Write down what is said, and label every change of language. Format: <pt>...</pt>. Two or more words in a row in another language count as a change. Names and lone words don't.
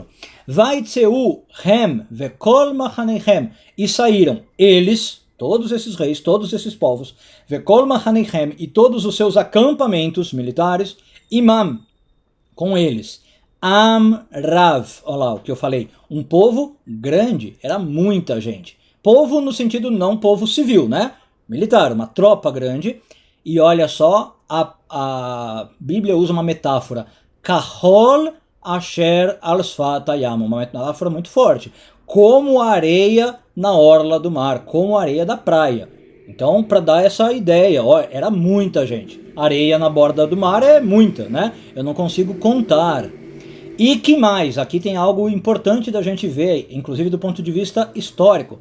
<he>ויצאו הם וכל מחניהם,</he> <pt>e saíram eles, todos esses reis, todos esses povos,</pt> <he>וכל מחניהם,</he> <pt>e todos os seus acampamentos militares, imam, com eles,</pt> <he>עם רב,</he> <pt>olha lá o que eu falei, um povo grande, era muita gente. Povo no sentido não povo civil, né? Militar, uma tropa grande. E olha só, a Bíblia usa uma metáfora,</pt> <he>כחול אשר על שפת הים,</he> <pt>uma metáfora muito forte, como a areia na orla do mar, como a areia da praia. Então, para dar essa ideia, ó, era muita gente. Areia na borda do mar é muita, né? Eu não consigo contar. E que mais? Aqui tem algo importante da gente ver, inclusive do ponto de vista histórico.</pt>